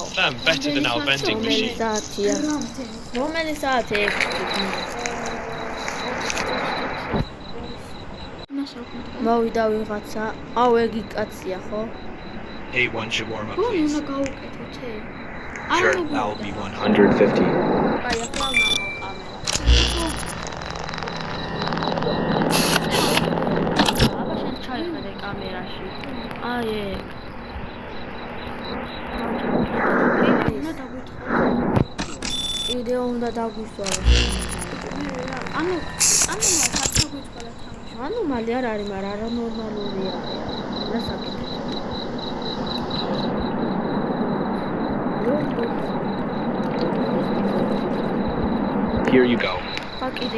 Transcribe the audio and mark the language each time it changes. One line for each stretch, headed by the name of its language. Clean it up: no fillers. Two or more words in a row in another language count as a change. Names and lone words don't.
English: Better than our vending machine.
Georgian: საათია. რომელი საათია? მოვიდა ვიღაცა. აუ ეგი კაცია ხო?
English: Hey, one shawarma,
Georgian: უნდა
English: please.
Georgian: გავუკეთოთ ე?
English: Sure, that'll be 150.
Georgian: აი ახლა ნახო კამერა. აბა შენ ჩაიხედე კამერაში. აი ეგ. ვიდეო უნდა დაგვისვარო. ანუ საერთოდ გვიწყდა თამაში. ანომალი არ არის, მაგრამ არანორმალურია. რა საკითხია?
English: Here you go. Pakide.